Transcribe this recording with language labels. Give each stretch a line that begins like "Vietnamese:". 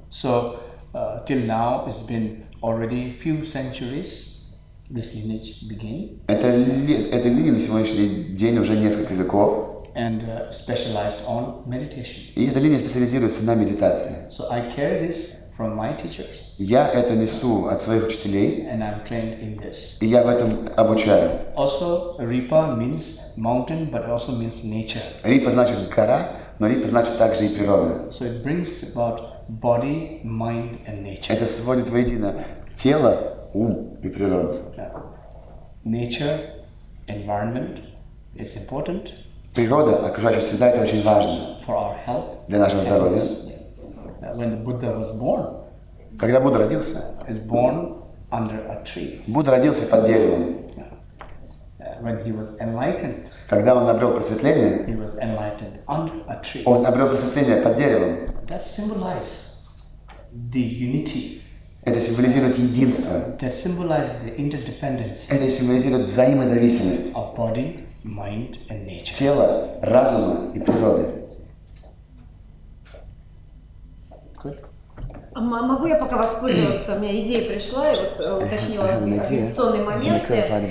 English: So till now, it's been already few centuries. This lineage began.
Russian: Эта линия на сегодняшний день уже несколько веков.
English: And specialized on meditation.
Russian: И эта линия специализируется на медитации.
English: So I carry this from my teachers.
Russian: Я это несу от своих учителей,
English: And I'm trained in this.
Russian: и я в этом обучаю.
English: Also, Ripa means mountain, but also means nature.
Russian: Рипа значит гора, но Рипа значит также и природа.
English: So it brings about body, mind, and nature.
Russian: Это сводит воедино тело, ум и природу.
English: Nature, environment is important.
Russian: Природа, окружающая среда, это очень важно
English: For our health.
Russian: для нашего здоровья.
English: When the Buddha was born,
Russian: Когда Будда родился,
English: he was born under a tree.
Russian: Будда родился под деревом.
English: When he was enlightened,
Russian: Когда он обрел просветление,
English: he was enlightened under a tree.
Russian: он обрел просветление под деревом.
English: That symbolizes the unity.
Russian: Это символизирует единство.
English: That symbolizes the interdependence
Russian: Это символизирует взаимозависимость
English: of body, mind, and nature.
Russian: тела, разума и природы. Могу я пока воспользоваться? У меня идея пришла, и вот уточнила организационные моменты.